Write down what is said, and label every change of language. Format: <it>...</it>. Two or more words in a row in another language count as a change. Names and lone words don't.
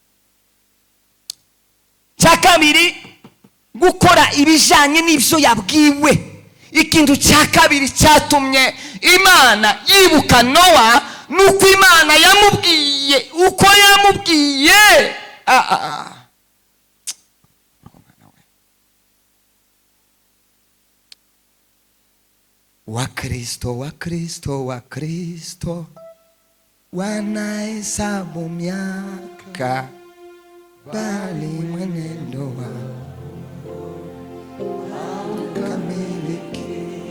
<rw>Cya kabiri, gukora ibijanye n'ibyo yabwiwe. Ikintu cya kabiri cyatumye Imana yibuka Nowa nuko Imana yamubwiye uko yamubwiye.</rw> <sw>Wa Kristo, wa Kristo, wa Kristo wanahesabu miaka, bali mwenendo haukamiliki.</sw>